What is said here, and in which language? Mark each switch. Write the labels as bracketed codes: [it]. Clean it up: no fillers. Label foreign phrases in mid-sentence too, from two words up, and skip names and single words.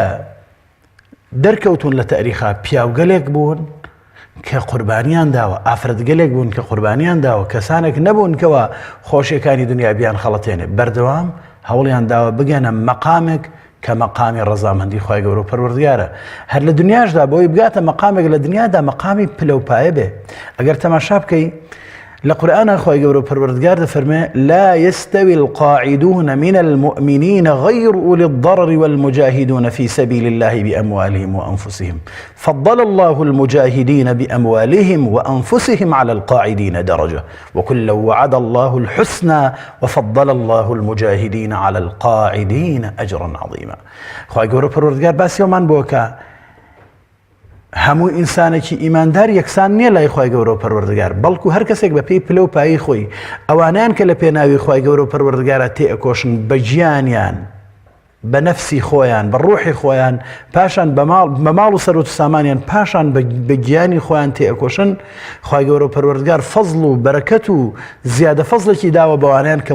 [ckb] دەرکەوتون لە تەریخا پیاوگەلێک بوون کە قوربانیان داوە ئافرەتگەلێک بوون کە قوربانیان داوە کەسانێک نەبوون کەوە خۆشیەکانی دنیا بیان خەڵەتێنێ بەردەوام هەوڵیان داوە بگەنە مەقامێک کە مەقامی ڕەزامەندی خوای گەورە و پەروەردگارە هەر لە دنیاشدا بۆی بگاتە مەقامێک لە دنیادا مەقامی پلەپایە بێ ئەگەر تەماشا بکەی لە قورئانە خوای گەورە و پەروەردگار دەفەرمێ [ar] لا يستوي القاعدون من المؤمنين غير أولي الضرر والمجاهدون في سبيل الله بأموالهم وأنفسهم فضل الله المجاهدين بأموالهم وأنفسهم على القاعدين درجة وكلا وعد الله الحسنى وفضل الله المجاهدين على القاعدين أجرا عظيما [ckb] خوای گەورە و پەروەردگار باسی ئەومان بووە هەموو ئینسانێکی ئیماندار یەکسان نییە لای خوای گەورە و پەروەردگار بەڵکو هەر کەسێک بە پێی پلە و پایی خۆی ئەوانیان کە لە پێناوی خوای گەورە و پەروەردگارە تێئەکۆشن بە گیانیان بە نەفسی خۆیان بە ڕوحی خۆیان پاشان بە ماڵ و سەرۆت و سامانیان پاشان بە گیانی خۆیان تێئەکۆشن خوای گەورە و پەروەردگار فەزڵ و بەرەکەت و زیادە فەزڵێکی داوە بەوانیان کە